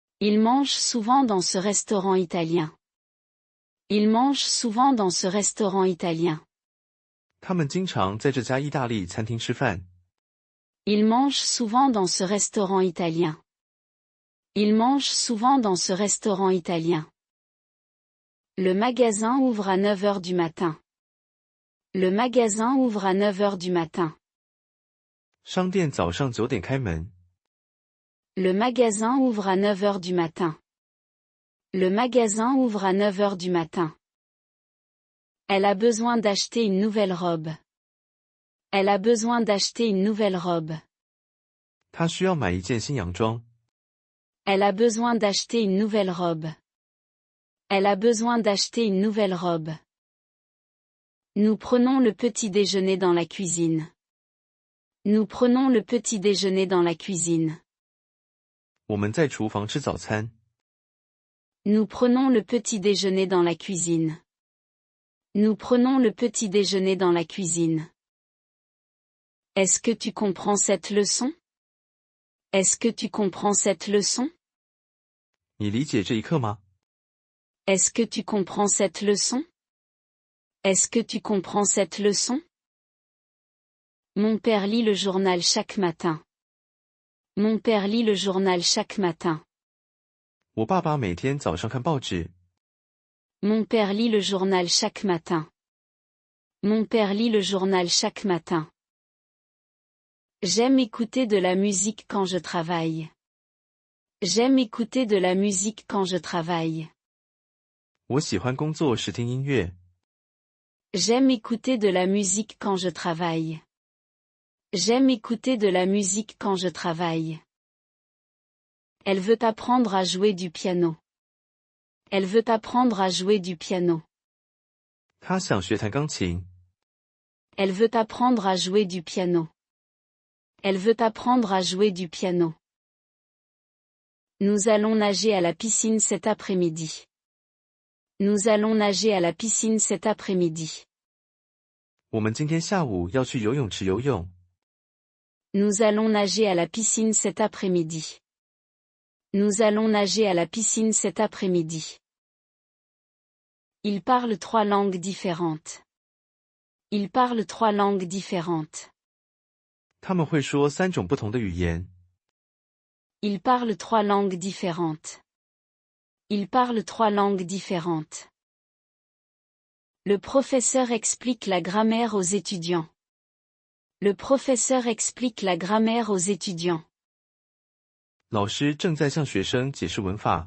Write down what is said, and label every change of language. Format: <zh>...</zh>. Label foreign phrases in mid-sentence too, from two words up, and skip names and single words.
<fr>Il mange souvent dans ce restaurant italien. Il mange souvent dans ce restaurant italien.</fr> <zh>他们经常在这家意大利餐厅吃饭。</zh> <fr>Il mange souvent dans ce restaurant italien. Il mange souvent dans ce restaurant italien. Le magasin ouvre à 9 heures du matin. Le magasin ouvre à 9 heures du matin.</fr> <zh>商店早上9点开门。</zh> <fr>Le magasin ouvre à 9 heures du matin. Le magasin ouvre à 9 heures du matin. Elle a besoin d'acheter une nouvelle robe. Elle a besoin d'acheter une nouvelle robe.</fr> <zh>她需要买一件新洋装。</zh> <fr>Elle a besoin d'acheter une nouvelle robe. Elle a besoin d'acheter une nouvelle robe. Nous prenons le petit déjeuner dans la cuisine. Nous prenons le petit déjeuner dans la cuisine.</fr> <zh>我们在厨房吃早餐。</zh> <fr>Nous prenons le petit déjeuner dans la cuisine. Nous prenons le petit déjeuner dans la cuisine. Est-ce que tu comprends cette leçon? Est-ce que tu comprends cette leçon?</fr> <zh>你理解这一课吗？</zh> <fr>Est-ce que tu comprends cette leçon? Est-ce que tu comprends cette leçon? Mon père lit le journal chaque matin. Mon père lit le journal chaque matin.</fr> <zh>我爸爸每天早上看报纸。</zh> <fr>Mon père lit le journal chaque matin. Mon père lit le journal chaque matin. J'aime écouter de la musique quand je travaille. J'aime écouter de la musique quand je travaille.</fr> <zh>我喜欢工作时听音乐。</zh> <fr>J'aime écouter de la musique quand je travaille. J'aime écouter de la musique quand je travaille. Elle veut apprendre à jouer du piano. Elle veut apprendre à jouer du piano.</fr> <zh>她想学弹钢琴。</zh> <fr>Elle veut apprendre à jouer du piano. Elle veut apprendre à jouer du piano. Nous allons nager à la piscine cet après-midi. Nous allons nager à la piscine cet après-midi.</fr> <zh>我们今天下午要去游泳池游泳。</zh> <fr>Nous allons nager à la piscine cet après-midi. Nous allons nager à la piscine cet après-midi. Il parle 3 langues différentes. Il parle 3 langues différentes.</fr> <zh>他们会说3种不同的语言。</zh> <fr>Il parle 3 langues différentes. Il parle 3 langues différentes. Le professeur explique la grammaire aux étudiants. Le professeur explique la grammaire aux étudiants.</fr> <zh>老师正在向学生解释文法。</zh>